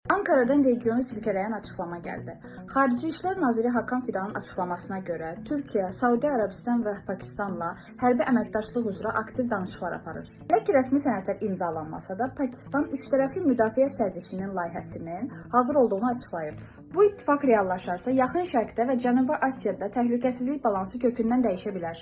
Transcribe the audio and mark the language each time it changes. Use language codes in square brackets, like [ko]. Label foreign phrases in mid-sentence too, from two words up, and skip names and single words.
[az] Ankara'dan regionu silkələyen açıklama geldi. Xarici İşlər Naziri Hakan Fidanın açıklamasına göre Türkiye, Saudi Arabistan ve Pakistanla hərbi əməkdaşlıq üzrə aktiv danışıqlar aparır. Hələ ki rəsmi sənədlər imzalanmasa da Pakistan üç tərəfli müdafiə sazişinin layihəsinin hazır olduğunu açıqlayıb. Bu ittifaq reallaşarsa Yaxın Şərqdə və Cənubi Asiyada təhlükəsizlik balansı kökündən dəyişə bilər.